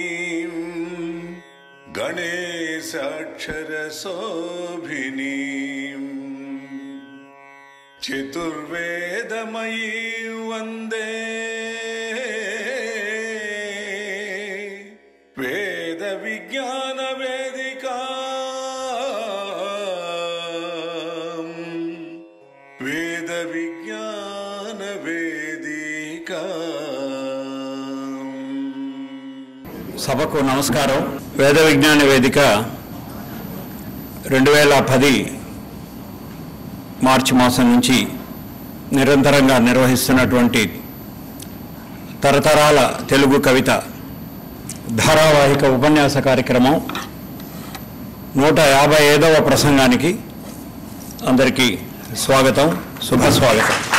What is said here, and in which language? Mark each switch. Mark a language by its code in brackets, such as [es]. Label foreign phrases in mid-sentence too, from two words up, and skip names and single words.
[sa] गणेशाक्षरशोभिनी चतुर्वेदमयी वंदे वेद विज्ञान वेदिका वेद विज्ञान वेदिका। [te] సభకు నమస్కారం. వేద విజ్ఞాన వేదిక 2010 మార్చి మాసం నుంచి నిరంతరంగా నిర్వహిస్తున్నటువంటి తరతరాల తెలుగు కవిత ధారావాహిక ఉపన్యాస కార్యక్రమం 155వ ప్రసంగానికి అందరికీ స్వాగతం, శుభస్వాగతం.